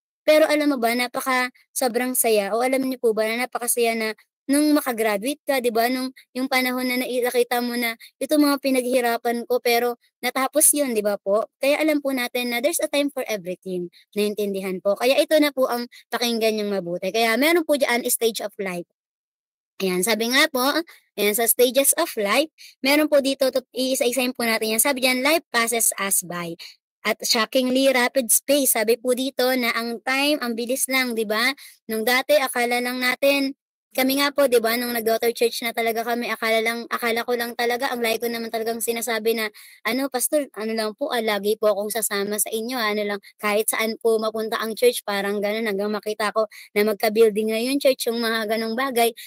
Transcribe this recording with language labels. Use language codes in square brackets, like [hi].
[tl] Pero alam mo ba sobrang saya o alam niyo po ba na napakasaya na nung maka-graduate ka 'di ba, nung yung panahon na nakita mo na itong mga pinaghirapan ko pero natapos 'yun 'di ba po? Kaya alam po natin na [en] there's a time for everything, [tl] naintindihan po. Kaya ito na po ang pakinggan niyong mabuti. Kaya meron po diyaan stage of life. Ayan, sabi nga po, ayan sa [en] stages of life, [tl] meron po dito iisa-isahin po natin yan. Sabi diyan, [en] life passes us by at shockingly rapid space. [tl] Sabi po dito na ang time, ang bilis lang, 'di ba? Nung dati akala lang natin kami nga po 'di ba nung nag-daughter church na talaga kami akala ko lang talaga ang lagi ko naman talagang sinasabi na pastor ano lang po lagi po akong sasama sa inyo ano lang kahit saan po mapunta ang church parang gano'n hanggang makita ko na magka-building na yung church yung mga gano'ng bagay.